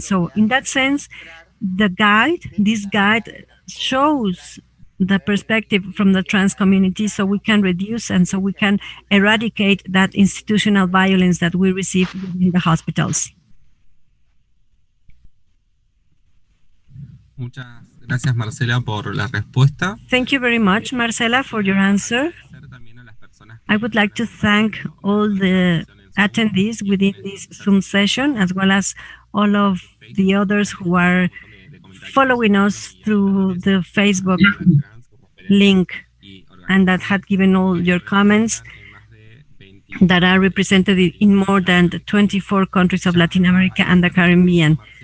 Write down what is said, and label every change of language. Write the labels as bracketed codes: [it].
[en] So in that sense, this guide shows the perspective from the trans community, so we can reduce and so we can eradicate that institutional violence that we receive in the hospitals. [es] Muchas gracias, Marcela, por la respuesta. [en] Thank you very much, Marcela, for your answer. I would like to thank all the attendees within this Zoom session, as well as all of the others who are following us through the Facebook link and that had given all your comments that are represented in more than 24 countries of Latin America and the Caribbean.